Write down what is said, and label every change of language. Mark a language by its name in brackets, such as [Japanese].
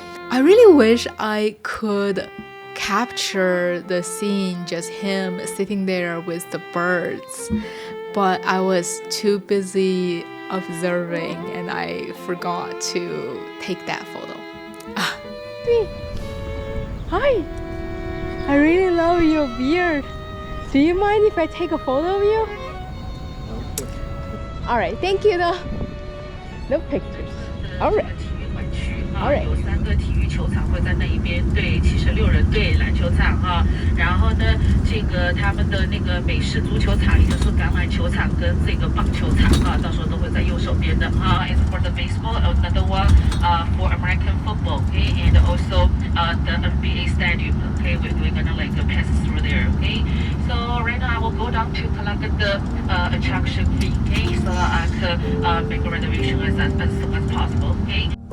[English] I really wish I could capture the scene, just him sitting there with the birds, but I was too busy observing and I forgot to take that photo. Hi, I really love your beard. Do you mind if I take a photo of you? Alright, thank you though. No pictures. Alright. [Chinese] 有3个体育球场会在那一边，对，76人队篮球场哈，然后呢，这个他们的那个美式足球场，也就是橄榄球场跟这个棒球场哈，到时候都会在右手边的哈。 [English] It's for the baseball, another one for American football, okay, and also the NBA stadium, okay. We're gonna like pass through there, okay. So right now I will go down to collect the attraction fee, okay, so I could make a reservation as soon as possible, okay.